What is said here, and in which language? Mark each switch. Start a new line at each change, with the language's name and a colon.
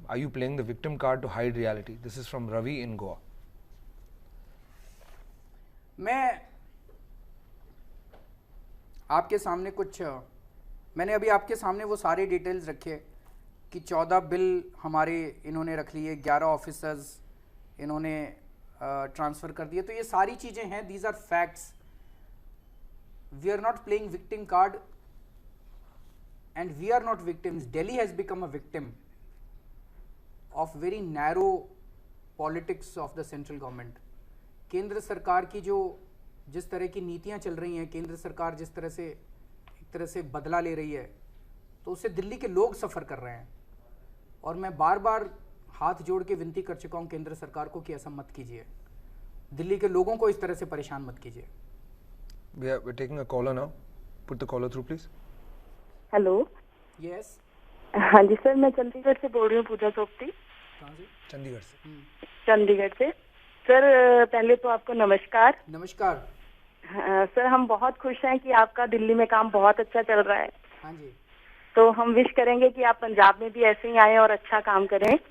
English: Are you playing the victim card to hide reality? This is from Ravi in Goa.
Hindi: मैं आपके सामने मैंने अभी आपके सामने वो सारे डिटेल्स रखे कि 14 बिल हमारे इन्होंने रख लिए, 11 ऑफिसर्स इन्होंने ट्रांसफ़र कर दिए। तो ये सारी चीज़ें हैं,
English: These are facts. We are not playing victim card. and we are not victims. Delhi has become a victim of very narrow politics of the central government.
Hindi: केंद्र सरकार की जिस तरह की नीतियां चल रही हैं, केंद्र सरकार जिस तरह से एक तरह से बदला ले रही है, तो उससे दिल्ली के लोग सफ़र कर रहे हैं। और मैं बार बार हाथ जोड़ के विनती कर चुका हूं केंद्र सरकार को कि ऐसा मत कीजिए, दिल्ली के लोगों को इस तरह से परेशान मत कीजिए।
English: We're taking a caller now. Put the caller through, please. Hello. Yes.
Hindi: हाँ जी सर, मैं चंडीगढ़ से बोल रही हूँ, पूजा सोपती। कहाँ से? चंडीगढ़ से। चंडीगढ़ से। सर पहले तो आपको नमस्कार। नमस्कार। सर हम बहुत खुश हैं कि आपका दिल्ली में काम बहुत अच्छा चल रहा है। हाँ जी। तो हम विश करेंगे कि आप पंजाब में भी ऐसे ही आए और अच्छा काम करें।